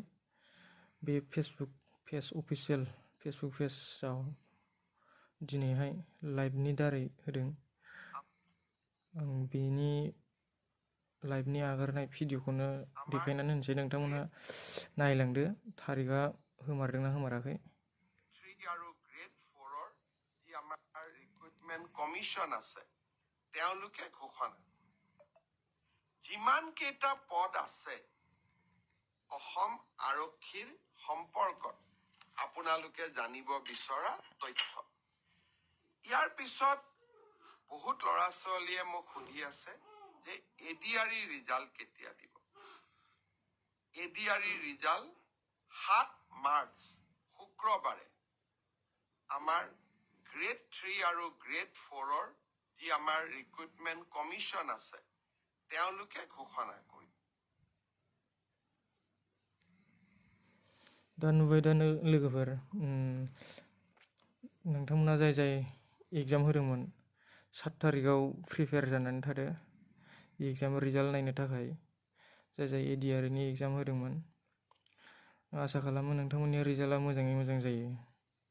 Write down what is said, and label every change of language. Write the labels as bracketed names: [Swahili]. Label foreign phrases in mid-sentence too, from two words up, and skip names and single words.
[Bodo] बे [English] Facebook page official Facebook [Bodo] पेजआव दिनैहाय लाइभनि दारै होदों। आं बेनि लाइभनि आगारनाय भिडिअखौनो देखायनानै होनोसै, नोंथांमोनहा नायलांदो थारिखआ होमारदोंना होमाराखै। [English] recruitment commission [Assamese] আছে, তেওঁলোকে ঘোষণা যিমান কেইটা পদ আছে অসম আৰক্ষীৰ সম্পৰ্কত আপোনালোকে জানিব বিচৰা তথ্য। ইয়াৰ পিছত বহুত ল'ৰা ছোৱালীয়ে মোক সুধি আছে যে [English] ADRE result [Assamese] কেতিয়া দিব। [English] ADRE result [Assamese] 7 মাৰ্চ শুক্ৰবাৰে আমাৰ গ্ৰেড 3 আৰু গ্ৰেড 4ৰ যি আমাৰ [English] recruitment commission [Assamese] আছে তেওঁলোকে ঘোষণা কৰিব। [Bodo] दा नुबाय दा लोगोफोर, नोंथांमोना जाय जाय एग्जाम होदोंमोन 7 तारिखआव प्रिपेयार जानानै थादो [English] exam result [Bodo] नायनो थाखाय। जाय जाय एडिआरनि एग्जाम होदोंमोन, आसा खालामो नोंथांमोननि रिजाल्टआ मोजाङै मोजां जायो।